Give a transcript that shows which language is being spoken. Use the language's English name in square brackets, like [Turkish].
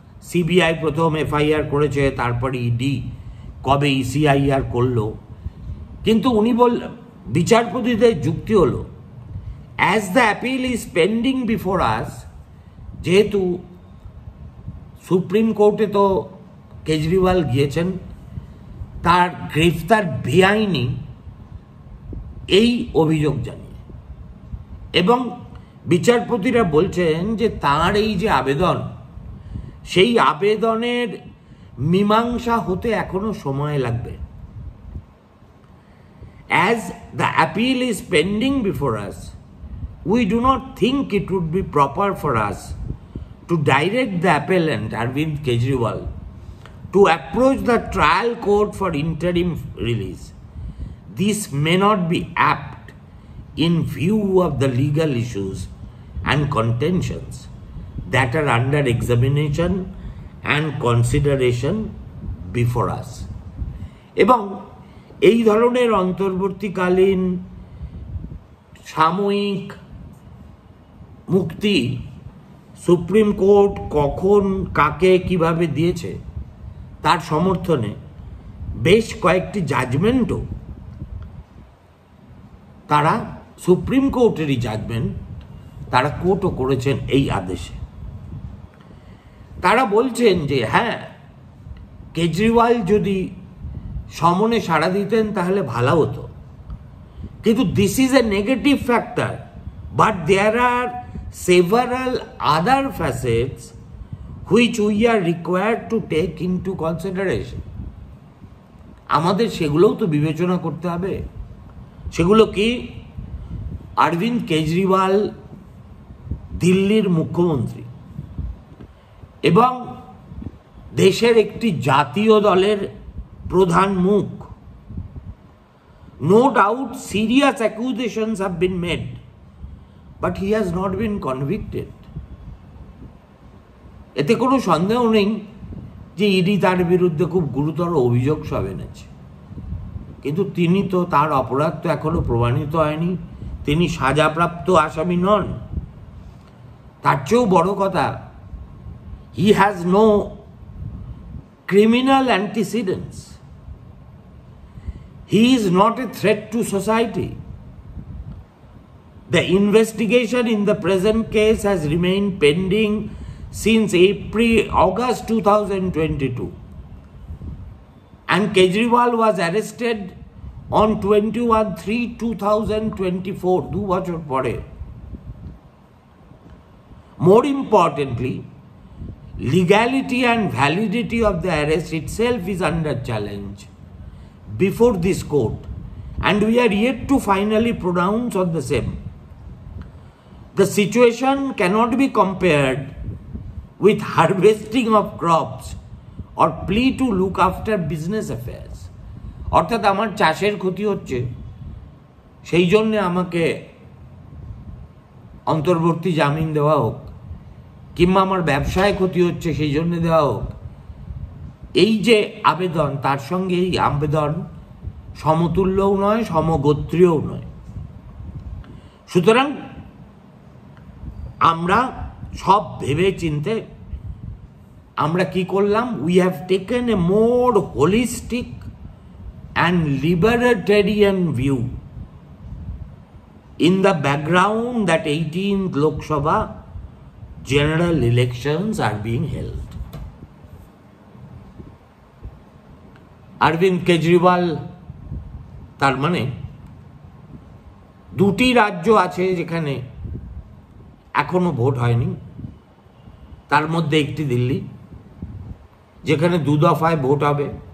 [Bangla] CBI প্রথম FIR করেছে, তারপরে ইডি কবে ইসিআইআর করলো, কিন্তু উনি বিচারপতিদের যুক্তি হলো, [English] as the appeal is pending before us, [Bangla] যেহেতু সুপ্রিম কোর্টে তো কেজরিওয়াল গিয়েছেন, তার গ্রেফতার বেআইনি এই অভিযোগ জানিয়ে, এবং বিচারপতিরা বলছেন যে তার এই যে আবেদন, সেই আবেদনের মীমাংসা হতে এখনো সময় লাগবে। [English] As the appeal is pending before us, we do not think it would be proper for us to direct the appellant Arvind Kejriwal to approach the trial court for interim release. This may not be apt in view of the legal issues and contentions that are under examination and consideration before us. [Bangla] এবং এই ধরনের অন্তর্বর্তীকালীন সাময়িক মুক্তি supreme court কখন কাকে কিভাবে দিয়েছে তার সমর্থনে বেশ কয়েকটি জাজমেন্টও তারা, সুপ্রিম কোর্টেরই জাজমেন্ট, তারা কোর্টও করেছেন এই আদেশে। তারা বলছেন যে হ্যাঁ, কেজরিওয়াল যদি সমনে সাড়া দিতেন তাহলে ভালো হতো, কিন্তু [English] This is a negative factor But there are several other facets which we are required to take into consideration. [Bangla] আমাদের সেগুলোও তো বিবেচনা করতে হবে। সেগুলো কি? অরবিন্দ কেজরিওয়াল দিল্লির মুখ্যমন্ত্রী এবং দেশের একটি জাতীয় দলের প্রধান মুখ। [English] No doubt serious accusations have been made, but he has not been convicted. [Bangla] এতে কোনো সন্দেহ নেই যে ইডি তার বিরুদ্ধে খুব গুরুতর অভিযোগ সব এনেছে, কিন্তু তিনি তো, তার অপরাধ তো এখনো প্রমাণিত হয়নি, তিনি সাজাপ্রাপ্ত আসামি নন। তার চেয়েও বড় কথা, [English] He has no criminal antecedents, he is not a threat to society. The investigation in the present case has remained pending since August 2022, and Kejriwal was arrested on 21/3/2024, [Bangla] 2 বছর পরে। [English] More importantly, legality and validity of the arrest itself is under challenge before this court, and we are yet to finally pronounce on the same. The situation cannot be compared with harvesting of crops or plea to look after business affairs. [Bangla] অর্থাৎ আমার চাষের ক্ষতি হচ্ছে, সেই জন্য আমাকে অন্তর্বর্তী জামিন দেওয়া হোক, কিংবা আমার ব্যবসায় ক্ষতি হচ্ছে সেই জন্য দেওয়া হোক, এই যে আবেদন, তার সঙ্গে এই আবেদন সমতুল্যও নয়, সমগোত্রীয়ও নয়। সুতরাং আমরা সব ভেবে চিনতে আমরা কি করলাম? [English] We have taken a more holistic and libertarian view in the background that 18th Lok Sabha general elections are being held. [Bangla] Aurobindo Kejriwal, তার মানে দুটি রাজ্য আছে যেখানে এখনো ভোট হয়নি, তার মধ্যে একটি দিল্লি, যেখানে 2 দফায় ভোট হবে।